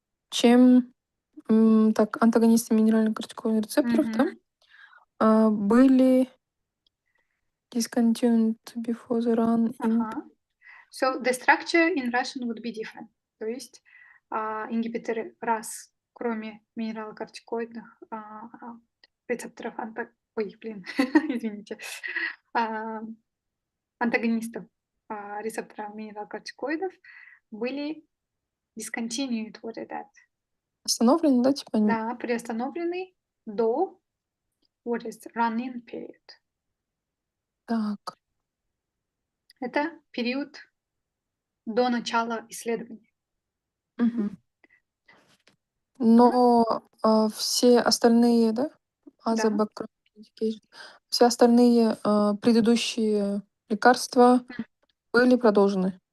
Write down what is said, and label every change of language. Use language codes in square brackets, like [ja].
[ru] чем так, антагонисты минерально-кортикоидных рецепторов, да, Мгм. [en] были discontinued before the run-in. Ага. So the structure in Russian would be different. [ru] То есть ингибиторы раз, кроме минералокортикоидных рецепторов, ой, блин, извините, а, антагонистов рецептора минералокортикоидов были [en] discontinued, what is that? [ru] Остановлены, да, типа? Да, приостановлены до [en] what is run-in period. [ru] Так. Это период до начала исследования. Мгм. Но все остальные, да, Да. [en] background medication, [ru] все остальные предыдущие лекарства были продолжены.